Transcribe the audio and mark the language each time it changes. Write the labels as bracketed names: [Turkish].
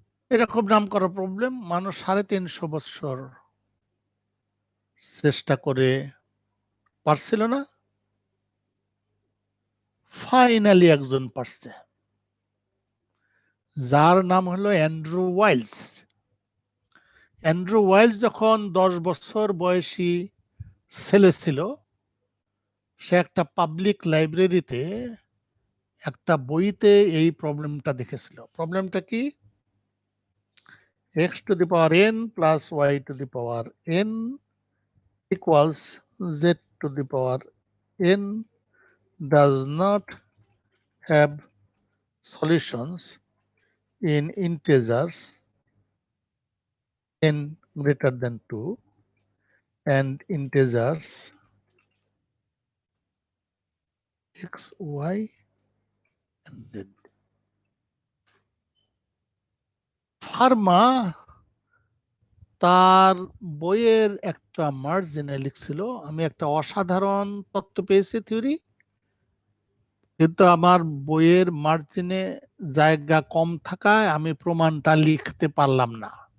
[Bangla] এটা খুব নাম করা প্রবলেম। মানুষ 350 বছর চেষ্টা করে পারছিল না, ফাইনালি একজন পারছে, যার নাম হলো অ্যান্ড্রু ওয়াইলস। অ্যান্ড্রু ওয়াইল্ড যখন 10 বছর বয়সী ছেলে ছিল, সে একটা পাবলিক লাইব্রেরিতে একটা বইতে এই প্রবলেমটা দেখেছিল। প্রবলেমটা কি? [English] x to the power n plus y to the power n equals z to the power n does not have solutions in integers n greater than 2 and integers x, y and z. [Bangla] Pharma তার বইয়ের একটা মার্জিনে লিখছিল, আমি একটা অসাধারণ তত্ত্ব পেয়েছি theory, কিন্তু আমার বইয়ের মার্জিনে জায়গা কম থাকায় আমি প্রমাণটা লিখতে পারলাম না।